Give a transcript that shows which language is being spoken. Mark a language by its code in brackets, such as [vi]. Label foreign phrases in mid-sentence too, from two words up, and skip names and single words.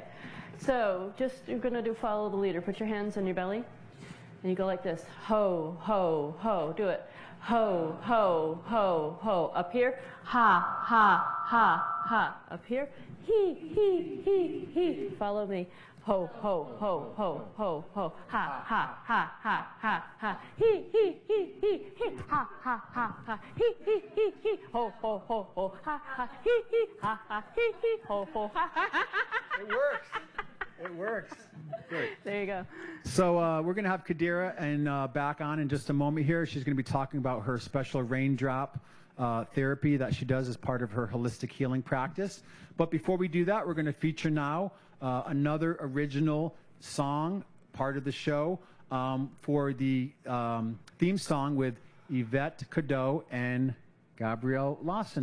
[en] So, you're going to do follow the leader. Put your hands on your belly, and you go like this. Ho, ho, ho. Do it. Ho, ho, ho, ho. Up here. Ha, ha, ha, ha. Up here. He. Follow me. Ho, ho, ho, ho, ho, ho. Ha, ha, ha, ha, ha, ha. He. Ha, ha, ha, ha. He. Ho, ho, ho, ho. Ha, ha. He. Ha, ha. He. Ho, ho, ha, ha. It works. It works. Good. There you go. So we're going to have Kadira and back on in just a moment here. She's going to be talking about her special raindrop therapy that she does as part of her holistic healing practice. But before we do that, we're going to feature now another original song, part of the show, for the theme song with Yvette Cadeau and Gabrielle Lawson.